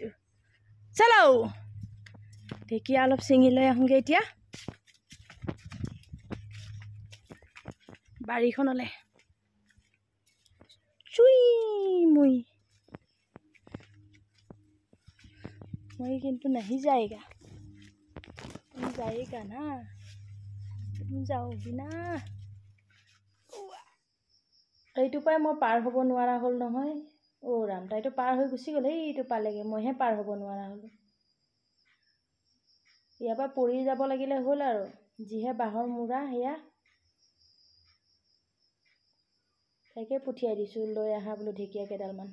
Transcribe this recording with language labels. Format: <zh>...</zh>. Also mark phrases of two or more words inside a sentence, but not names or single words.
<as>চলো ঢেকীয়া অলপ ছিঙি লৈ আহোঁগৈ এতিয়া বাৰীখনলৈ। মই কিন্তু</as> <hi>नहीं जाएगा, तुम जाएगा ना, तुम जाओगी ना।</hi> <as>এইটো পাই মই পাৰ হ'ব নোৱাৰা হ'ল নহয়। ৰাম, তাইতো পাৰ হৈ গুচি গ'ল। এইটো পালেগৈ, মইহে পাৰ হ'ব নোৱাৰা হ'লোঁ। ইয়াৰ পৰা পৰি যাব লাগিলে হ'ল আৰু। যিহে বাঁহৰ মূৰা সেয়া। তাইকে পঠিয়াই দিছোঁ, লৈ আহা বোলো ঢেকীয়া কেইডালমান।</as>